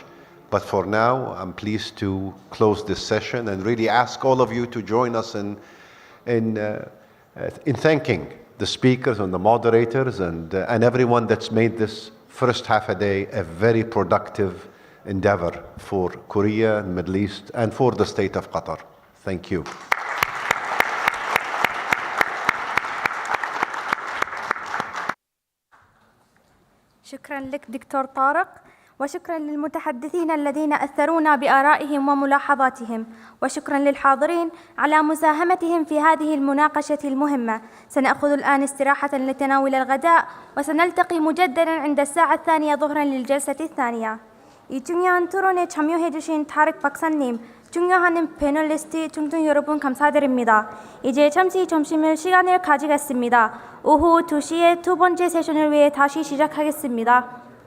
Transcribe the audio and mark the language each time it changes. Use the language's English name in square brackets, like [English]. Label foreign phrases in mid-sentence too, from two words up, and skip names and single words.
[English] But for now, I'm pleased to close this session and really ask all of you to join us in thanking the speakers and the moderators and everyone that's made this first half a day a very productive endeavor for Korea, Middle East, and for the state of Qatar. Thank you. [Arabic] شكرا لك دكتور طارق، وشكرا للمتحدثين الذين أثرونا بآرائهم وملاحظاتهم، وشكرا للحاضرين على مساهمتهم في هذه المناقشة المهمة. سنأخذ الآن استراحة لتناول الغداء، وسنلتقي مجددا عند الساعة 2 ظهرا للجلسة الثانية. [Korean] 이 중요한 토론에 참여해 주신 타릭 박사님, 중요한 패널리스트 중등 여러분 감사드립니다. 이제 잠시 점심을 시간을 가지겠습니다. 오후 2시에 두 번째 세션을 위해 다시 시작하겠습니다.